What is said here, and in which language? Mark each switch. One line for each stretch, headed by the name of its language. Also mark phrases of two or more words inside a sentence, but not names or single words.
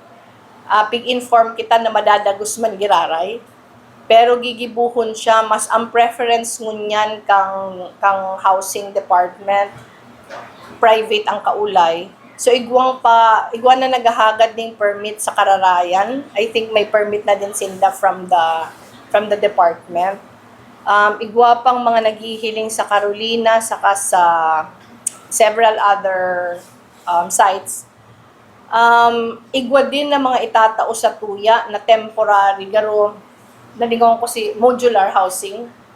Bikol: Pig-inform kita na madadagos man giraray. Pero gigibuhon siya, mas ang preference ngunyan kang
English: housing department,
Bikol: private ang kaulay. So igwan na naghahagad ng permit sa Kararayan.
English: I think may permit na din sila from the department.
Bikol: Igwa pang mga naghihiling sa Carolina, saka sa several other sites. Igwa din na mga itatao sa tuya na temporary, garo, nalingaw ko si
English: modular housing.